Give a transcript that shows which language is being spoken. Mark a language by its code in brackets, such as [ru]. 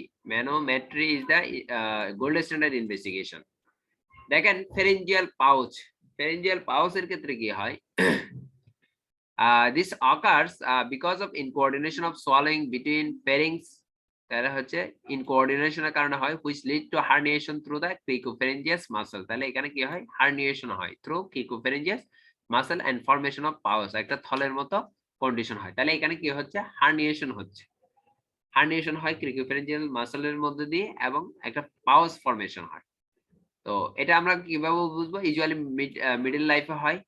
[en] Manometry is the gold standard investigation. [bn] দেখেন pharyngeal pouch এর ক্ষেত্রে কি হয়? [en] This occurs because of incoordination of swallowing between pharynx [bn] তাহলে হচ্ছে ইনকোঅর্ডিনেশনের কারণে হয় [en] which lead to herniation through the cricopharyngeus muscle। [bn] তাহলে এখানে কি হয়? হার্নিয়েশন হয় [en] through cricopharyngeus muscle and formation of pouch, [bn] একটা থলের মতো কন্ডিশন হয়। তাহলে এখানে কি হচ্ছে? হার্নিয়েশন হয় ক্রিকোফ্যারিঞ্জিয়াল মাসলের মধ্যে দিয়ে এবং একটা পাউচ ফর্মেশন হয়। তো এটা আমরা কিভাবে বুঝবো? ইউজুয়ালি মিডল লাইফে হয়।